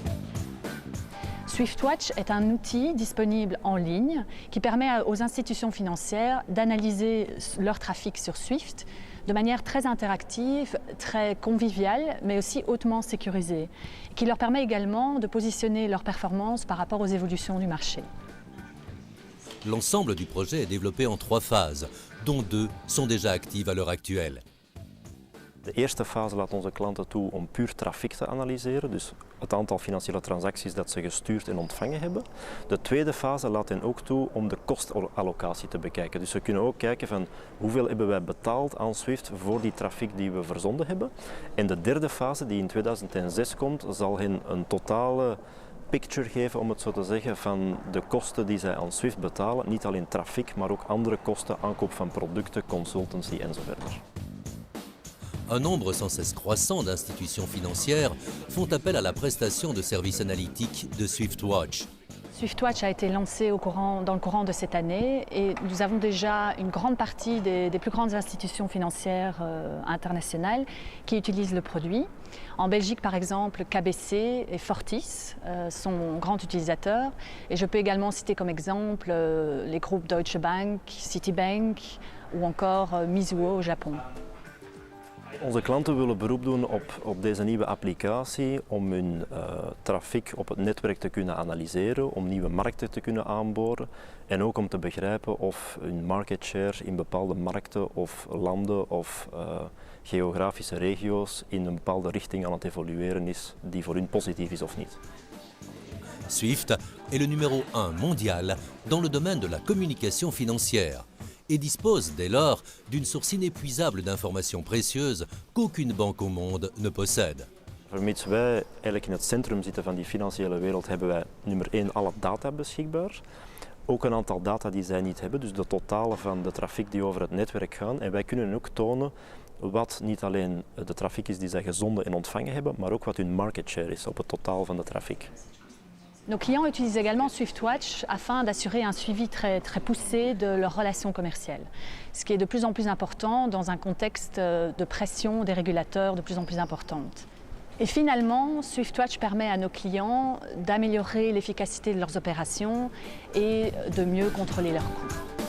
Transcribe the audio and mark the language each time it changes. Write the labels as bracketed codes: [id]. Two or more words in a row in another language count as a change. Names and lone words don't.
[fr] SwiftWatch est un outil disponible en ligne qui permet aux institutions financières d'analyser leur trafic sur SWIFT de manière très interactive, très conviviale, mais aussi hautement sécurisée, qui leur permet également de positionner leurs performances par rapport aux évolutions du marché. L'ensemble du projet est développé en 3 phases, dont 2 sont déjà actives à l'heure actuelle. [nl] De eerste fase laat onze klanten toe om puur trafiek te analyseren, dus het aantal financiële transacties dat ze gestuurd en ontvangen hebben. De tweede fase laat hen ook toe om de kostallocatie te bekijken. Dus ze kunnen ook kijken van hoeveel hebben wij betaald aan SWIFT voor die trafiek die we verzonden hebben. En de derde fase, die in 2006 komt, zal hen een totale picture geven, om het zo te zeggen, van de kosten die zij aan SWIFT betalen. Niet alleen trafiek, maar ook andere kosten, aankoop van producten, consultancy enzovoort. [fr] Un nombre sans cesse croissant d'institutions financières font appel à la prestation de services analytiques de SwiftWatch. SwiftWatch a été lancé dans le courant de cette année et nous avons déjà une grande partie des plus grandes institutions financières internationales qui utilisent le produit. En Belgique, par exemple, KBC et Fortis sont grands utilisateurs. Et je peux également citer comme exemple les groupes Deutsche Bank, Citibank ou encore Mizuho au Japon. [nl] Onze klanten willen beroep doen op deze nieuwe applicatie om hun trafiek op het netwerk te kunnen analyseren, om nieuwe markten te kunnen aanboren en ook om te begrijpen of hun [en] market share [nl] in bepaalde markten of landen of geografische regio's in een bepaalde richting aan het evolueren is die voor hun positief is of niet. [fr] SWIFT est le numéro 1 mondial dans le domaine de la communication financière et dispose dès lors d'une source inépuisable d'informations précieuses qu'aucune banque au monde ne possède. [nl] Vermits wij eigenlijk in het centrum zitten van die financiële wereld, hebben wij nummer 1 alle data beschikbaar. Ook een aantal data die zij niet hebben, dus de totale van de trafiek die over het netwerk gaan. En wij kunnen ook tonen wat niet alleen de trafiek is die zij gezonden en ontvangen hebben, maar ook wat hun [en] market share [nl] is op het totaal van de trafiek. [fr] Nos clients utilisent également SwiftWatch afin d'assurer un suivi très poussé de leurs relations commerciales, ce qui est de plus en plus important dans un contexte de pression des régulateurs de plus en plus importante. Et finalement, SwiftWatch permet à nos clients d'améliorer l'efficacité de leurs opérations et de mieux contrôler leurs coûts.